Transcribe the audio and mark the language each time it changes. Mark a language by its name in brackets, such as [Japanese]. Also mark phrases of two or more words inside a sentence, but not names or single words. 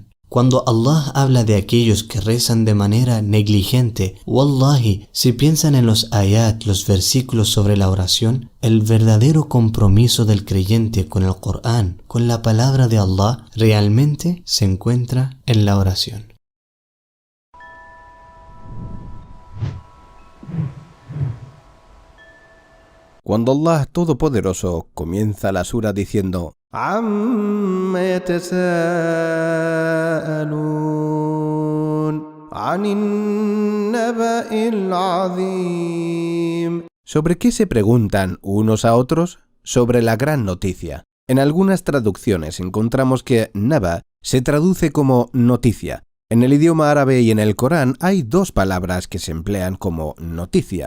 [Spanish] Cuando Allah habla de aquellos que rezan de manera negligente, wallahi, si piensan en los ayat, los versículos sobre la oración, el verdadero compromiso del creyente con el Corán, con la palabra de Allah, realmente se encuentra en la oración. Cuando Allah Todopoderoso comienza la sura diciendo [Arabic] عَمَّ يَتَسَاءَلُونَ عَنِ النَّبَإِ الْعَظِيمِ. [Spanish] ¿Sobre qué se preguntan unos a otros? Sobre la gran noticia. En algunas traducciones encontramos que naba se traduce como noticia. En el idioma árabe y en el Corán hay dos palabras que se emplean como noticia.